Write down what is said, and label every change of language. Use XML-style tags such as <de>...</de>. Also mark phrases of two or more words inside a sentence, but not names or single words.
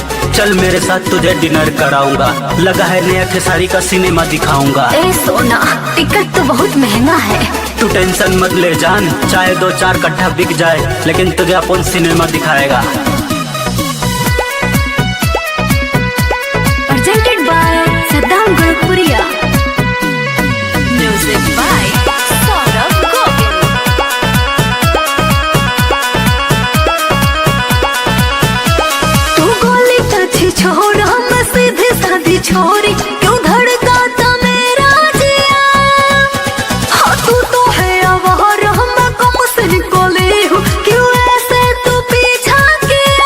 <hi>चल मेरे साथ तुझे डिनर कराऊंगा, लगा है नया खेसारी का सिनेमा दिखाऊंगा। ए सोना, टिकट तो बहुत महंगा है। तू टेंशन मत ले जान, चाहे 2-4 कट्ठा बिक जाए, लेकिन तुझे अपन सिनेमा दिखाएगा।</hi> <en>Presented by Saddam Gurukpuria. Music by Saurabh Govind.</en> <hi>तू गोली कच्छी छोड़, हम सीधे साधी छोरी, क्यों धड़काता मेरा जिया? हाँ तू तो है आवारा, मैं कम से निकली हूँ, क्यों ऐसे तू पीछा किया?</hi>